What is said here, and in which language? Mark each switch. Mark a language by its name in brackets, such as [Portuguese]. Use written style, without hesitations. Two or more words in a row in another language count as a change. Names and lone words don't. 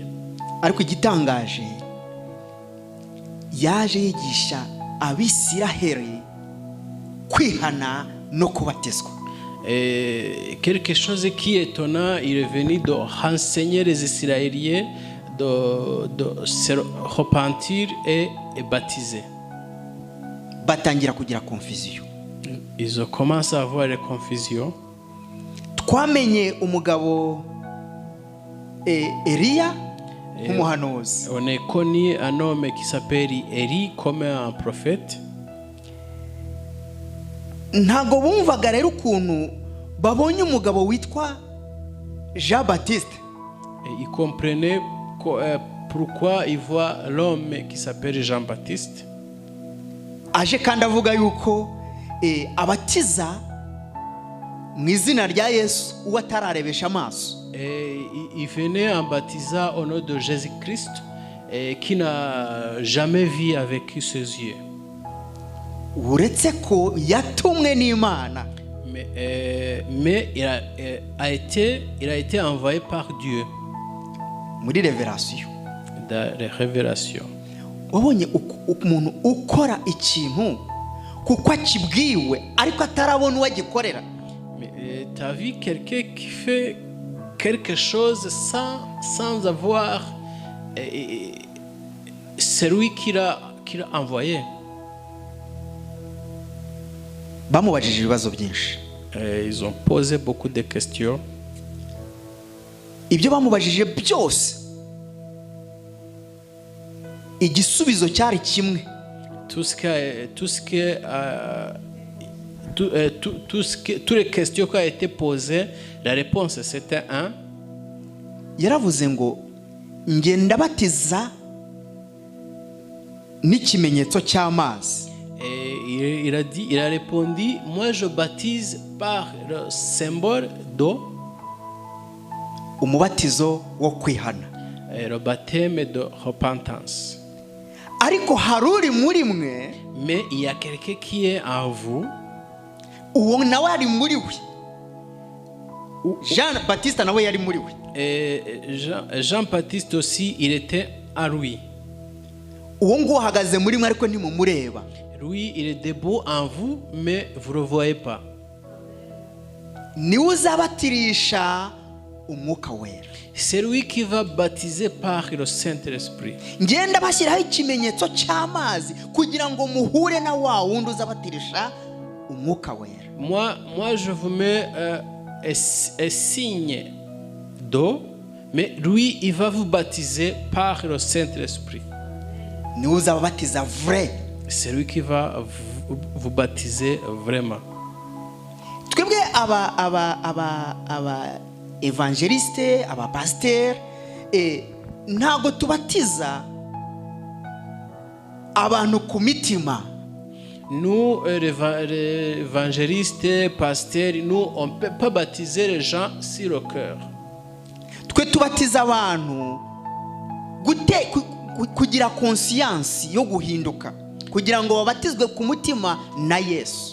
[Kinyarwanda] Ariko igitangaje yaje yigisha abisiraheli kwihana no kubatizwa. [French] Quelque chose qui est étonnant, il est venu de renseigner les Israéliens de se repentir et baptiser. [Kinyarwanda] Batangira kugira confusion. [French] Ils ont commencé à avoir des confusions. [Kinyarwanda] Twamenye umugabo Eliya nk'umuhanuzi. [French] On a connu un homme qui s'appelle Élie comme un prophète. [Kinyarwanda] Ntago bumvaga rero ukuntu babonye umugabo witwa Jean-Baptiste. [French] Ils comprenaient pourquoi ils voient l'homme qui s'appelle Jean-Baptiste. [Kinyarwanda] Aje kandi avuga yuko abatiza mu izina rya Yesu uwo atararebesha amaso. [French] Il venait en baptisant au nom de Jésus-Christ qui n'a jamais vu avec ses yeux. [Kinyarwanda] Uretse ko yatumwe n'Imana. [French] Mais il a été envoyé par Dieu. [Kinyarwanda] Muri révélation. [French] Dans les révélations. [Kinyarwanda] Wabonye umuntu ukora ikintu kuko akibwiwe ariko atarabona uwagikorera. [French] Tu as vu quelqu'un qui fait quelque chose sans avoir celui qui l'a envoyé. [Kinyarwanda] Bamubajije ibibazo byinshi. [French] Ils ont posé beaucoup de questions. [Kinyarwanda] Ibyo bamubajije byose igisubizo cyari kimwe. [French] Toutes les questions qui ont été posées, la réponse c'était un. [Kinyarwanda] Yaravuze ngo ngenda batiza n'ikimenyetso cy'amazi. [French] Il a répondu, moi je baptise par le symbole d'eau. [Kinyarwanda] Umubatizo wo kwihana. [French] Le baptême de repentance. [Kinyarwanda] Ariko haruri muri mwe. [French] Mais il y a quelqu'un qui est en vous. [Kinyarwanda] Uwo nawe ari muri we. Jean Baptiste nawe yari muri we. [French] Jean-Baptiste aussi, il était en lui. [Kinyarwanda] Uwo nguwo ahagaze muri mwe ariko ntimumureba. [French] Lui, il est debout en vous, mais vous ne le voyez pas. [Kinyarwanda] Niwe uzabatirisha umwuka wera. [French] C'est lui qui va baptiser par le Saint-Esprit. [Kinyarwanda] Ngenda bashyiraho ikimenyetso cy'amazi kugira ngo muhure na wa wundi uzabatirisha umwuka wera. [French] Moi, je vous mets un signe d'eau, mais lui, il va vous baptiser par le Saint-Esprit. [Kinyarwanda] Niwe uzababatiza vrai. [French] C'est lui qui va vous baptiser vraiment. [Kinyarwanda] Twebwe aba evangeliste, aba pasteur, ntago tubatiza abantu ku mitima. [French] Nous, les évangélistes, pasteurs, nous, on ne peut pas baptiser les gens sur le cœur. [Kinyarwanda] Twe tubatiza abantu kugira conscience yo guhinduka kugira ngo babatizwe ku mutima na Yesu.